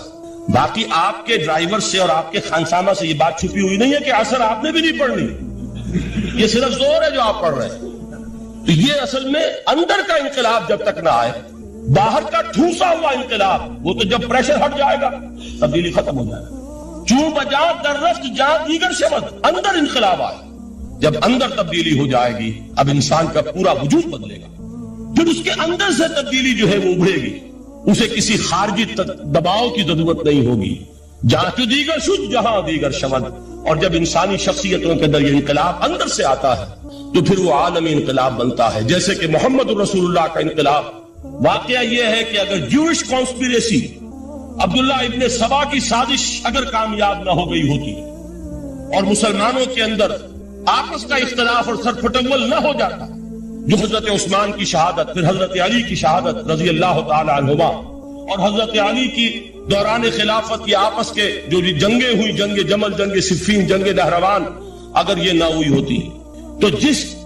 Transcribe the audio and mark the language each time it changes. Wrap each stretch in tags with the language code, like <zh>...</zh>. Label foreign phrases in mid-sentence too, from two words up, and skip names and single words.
<ur>باقی آپ کے ڈرائیور سے اور آپ کے خانسامہ سے یہ بات چھپی ہوئی نہیں ہے کہ اثر آپ نے بھی نہیں پڑھنی. یہ صرف زور ہے جو آپ پڑھ رہے ہیں. تو یہ اصل میں اندر کا انقلاب جب تک نہ آئے باہر کا ٹھوسا ہوا انقلاب وہ تو جب پریشر ہٹ جائے گا تبدیلی ختم ہو جائے گا.</ur> <fa>چون بجاں در رفت جہاں دیگر شود</fa> <ur>اندر انقلاب آئے. جب اندر تبدیلی ہو جائے گی اب انسان کا پورا وجود بدلے گا. پھر اس کے اندر سے تبدیلی جو ہے وہ ابھرے گی. اسے کسی خارجی دباؤ کی ضرورت نہیں ہوگی.</ur> <fa>جہاں تو دیگر شد جہاں دیگر شود.</fa> <ur>اور جب انسانی شخصیتوں کے اندر یہ انقلاب اندر سے آتا ہے تو پھر وہ عالمی انقلاب بنتا ہے. جیسے کہ محمد رسول اللہ کا انقلاب. واقعہ یہ ہے کہ اگر</ur> <en>Jewish conspiracy</en> <ur>عبداللہ ابن سبا کی سازش اگر کامیاب نہ ہو گئی ہوتی اور مسلمانوں کے اندر آپس کا اختلاف اور سر پھٹول نہ ہو جاتا جو حضرت عثمان کی شہادت پھر حضرت علی کی شہادت</ur> <ar>رضی اللہ تعالی عنہما</ar> <ur>اور حضرت علی کی دوران خلافت کی آپس کے جو جنگیں ہوئی جنگ جمل جنگ صفین جنگ نہروان اگر یہ نہ ہوئی ہوتی تو جس</ur>